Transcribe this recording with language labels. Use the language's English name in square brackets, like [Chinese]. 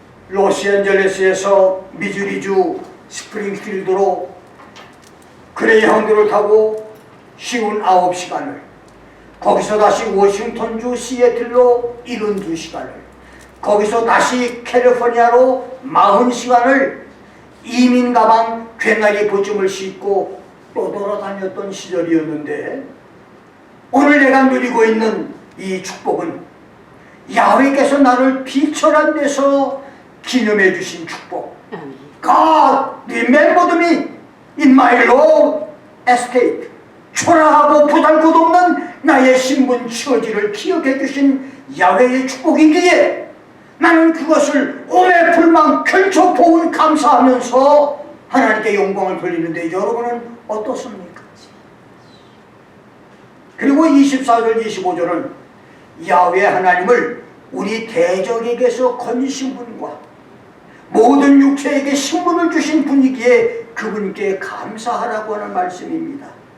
[Korean] 로스앤젤레스에서 미주리주 스프링필드로 그레이하운드를 타고 쉬운 9시간을, 거기서 다시 워싱턴주 시애틀로 72시간을, 거기서 다시 캘리포니아로 40시간을 이민 가방 괴나리 보증을 싣고 또 돌아다녔던 시절이었는데, 오늘 내가 누리고 있는 이 축복은 야훼께서 나를 비천한 데서 기념해 주신 축복. [English] God remembered me in my low estate. [Korean] 초라하고 보잘것없는 나의 신분 처지를 기억해 주신 야훼의 축복이기에 나는 그것을 오매 불망 결초포운 감사하면서 하나님께 영광을 돌리는데 여러분은 어떻습니까? 그리고 24절 25절은 야훼 하나님을 우리 대적에게서 건지신 분과 모든 육체에게 신분을 주신 분이기에 그분께 감사하라고 하는 말씀입니다.